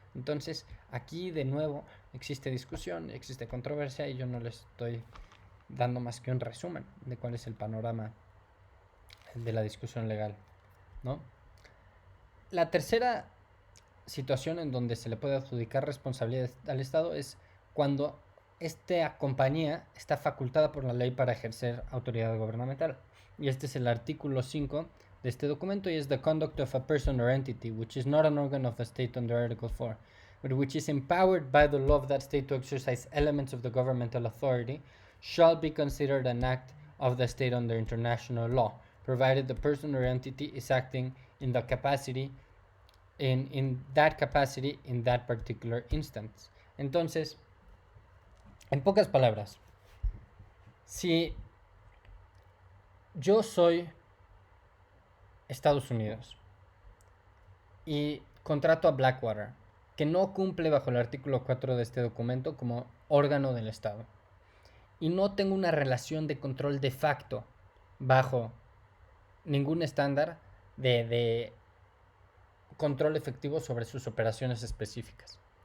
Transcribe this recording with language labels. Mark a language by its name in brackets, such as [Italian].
[Spanish] Entonces, aquí de nuevo existe discusión, existe controversia y yo no les estoy dando más que un resumen de cuál es el panorama de la discusión legal, ¿no? La tercera situación en donde se le puede adjudicar responsabilidad al Estado es cuando esta compañía está facultada por la ley para ejercer autoridad gubernamental. Y este es el artículo 5 de este documento y es [English] the conduct of a person or entity which is not an organ of a state under Article 4, but which is empowered by the law of that state to exercise elements of the governmental authority shall be considered an act of the state under international law, provided the person or entity is acting in the capacity in that capacity in that particular instance. [Spanish] Entonces, en pocas palabras, si yo soy Estados Unidos y contrato a Blackwater, que no cumple bajo el artículo 4 de este documento como órgano del Estado, y no tengo una relación de control de facto bajo ningún estándar de control efectivo sobre sus operaciones específicas,